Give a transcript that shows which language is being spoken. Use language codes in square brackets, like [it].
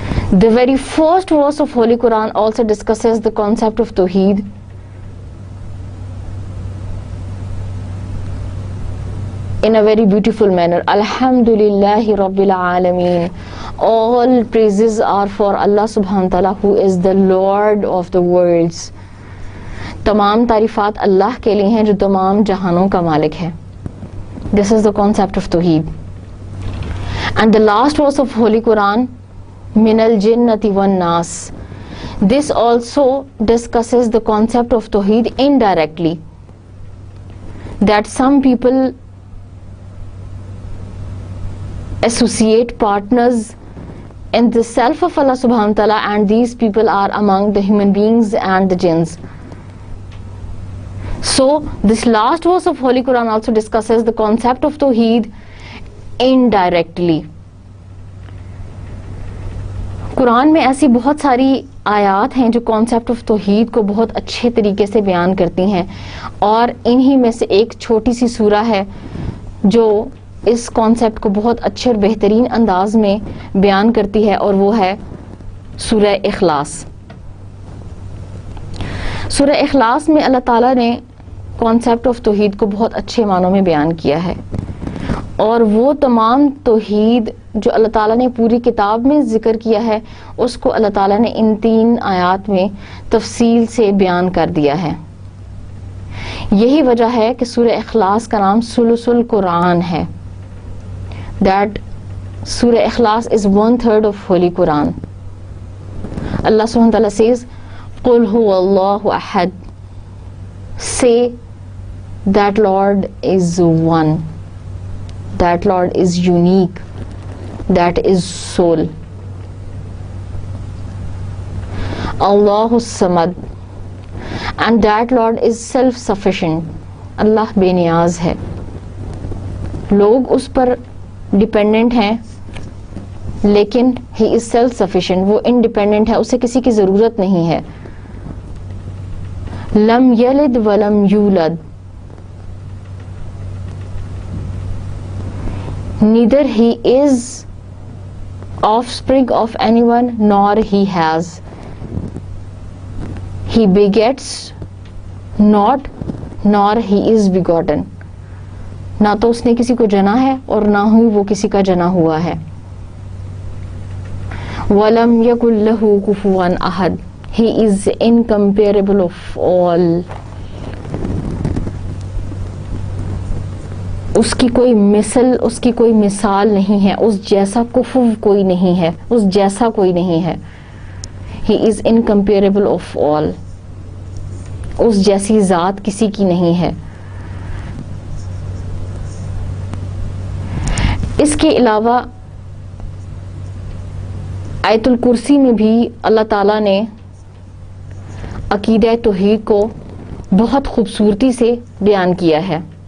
[en] The very first verse of Holy Quran also discusses the concept of Tawheed. In a very beautiful manner. [ar] Alhamdulillahi Rabbil Alameen. [en] All praises are for Allah subhanahu wa ta'ala who is the Lord of the worlds. [ur] تمام تعریفات اللہ کے لیے ہیں جو تمام جہانوں کا مالک ہے. [en] This is the concept of Tawheed. And the last verse of Holy Quran, [ar] min al-jinnati wan-nas. [en] This also discusses the concept of Tawheed indirectly. That some people associate partners in the self of Allah subhanahu wa ta'ala, and these people are among the human beings and the jinns. So this last verse of Holy Quran also discusses the concept of Tawheed indirectly. [ur] قرآن میں ایسی بہت ساری آیات ہیں جو concept of توحید کو بہت اچھے طریقے سے بیان کرتی ہیں، اور انہی میں سے ایک چھوٹی سی سورہ ہے جو اس کانسیپٹ کو بہت اچھے اور بہترین انداز میں بیان کرتی ہے، اور وہ ہے سورہ اخلاص. سورہ اخلاص میں اللہ تعالیٰ نے کانسیپٹ آف توحید کو بہت اچھے معنوں میں بیان کیا ہے، اور وہ تمام توحید جو اللہ تعالیٰ نے پوری کتاب میں ذکر کیا ہے اس کو اللہ تعالیٰ نے ان 3 آیات میں تفصیل سے بیان کر دیا ہے. یہی وجہ ہے کہ سورہ اخلاص کا نام ثلث القرآن ہے. [en] That سورہ اخلاص is 1/3 of Holy Quran. Allah subhanahu wa ta'ala says, [ar] قُلْ هُوَ اللَّهُ أَحَدٌ. [en] Say that Lord is one. That Lord is unique. That is soul. [ar] Allahu Samad. [en] And that Lord is self-sufficient. [ur] اللہ بے نیاز ہے. لوگ اس پر ڈیپینڈنٹ ہیں لیکن [en] he is self sufficient, [ur] وہ independent ہے، اسے کسی کی ضرورت نہیں ہے. [ar] لم یلد ولم یولد. [en] Neither he is offspring of anyone nor he has. He begets not nor he is begotten. [ur] نہ تو اس نے کسی کو جنا ہے اور نہ ہی وہ کسی کا جنا ہوا ہے. [ar] وَلَمْ يَكُنْ لَهُ كُفُوًا أَحَدٌ. [en] He is incomparable of all. [ur] اس کی کوئی مثل، اس کی کوئی مثال نہیں ہے، اس جیسا کفو کوئی نہیں ہے، اس جیسا کوئی نہیں ہے. [en] He is incomparable of all. [ur] اس جیسی ذات کسی کی نہیں ہے. اس کے علاوہ آیت الکرسی میں بھی اللہ تعالیٰ نے عقیدہ توحید کو بہت خوبصورتی سے بیان کیا ہے.